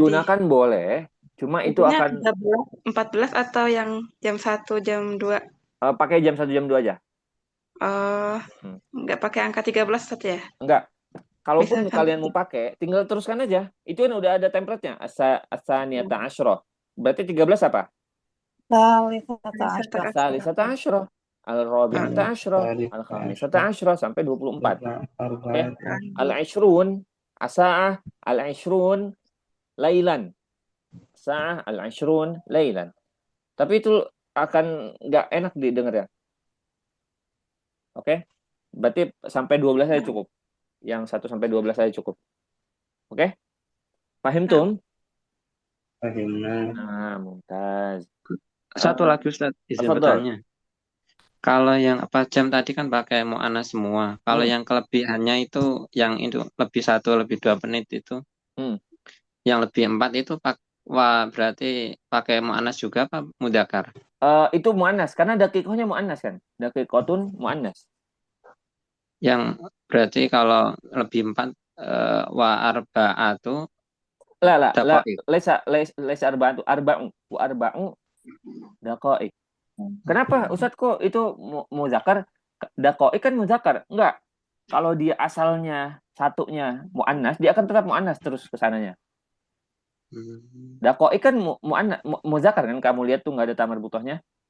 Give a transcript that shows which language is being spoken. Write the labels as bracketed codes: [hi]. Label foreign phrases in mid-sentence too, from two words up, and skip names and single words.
[id] Digunakan boleh, cuma itu akan 13, 14 atau yang jam 1, jam 2? Pakai jam 1, jam 2 aja. Nggak pakai angka 13 Ustaz ya? Enggak. Kalaupun kalian mau pakai, tinggal teruskan aja. Itu kan udah ada template-nya. [ar] الثانية عشرة. [id] Berarti 13 apa? [ar] ثالثة عشرة. الرابعة عشرة، الخامسة عشرة sampai 24. Okay? العشرون، الساعة، العشرون ليلا. ساعة، العشرون ليلا. [id] Tapi itu akan nggak enak didengar ya. Oke? Berarti sampai 12 saja cukup. Yang 1 sampai 12 saja cukup. Oke? Paham Tum? Paham. Nah, mumtaz. Satu lagi Ustaz, izin bertanya. Kalau yang jam tadi kan pakai mu'annas semua. Kalau yang kelebihannya itu yang itu lebih 1, lebih 2 menit itu. Yang lebih 4 itu berarti pakai mu'annas juga apa mudzakkar? Itu mu'annas karena dakikohnya mu'annas kan. [ar] دقيقة مؤنث. [id] Yang berarti kalau lebih 4 [ar] وأربعة لا ليس أربعة وأربع دقائق. [id] Kenapa Ustadz kok itu muzakkar? Daqaik kan muzakkar. Enggak. Kalau dia asalnya satunya muannas, dia akan tetap muannas terus ke sananya. Daqaik kan muzakkar kan, kamu lihat tuh enggak ada tamar butohnya.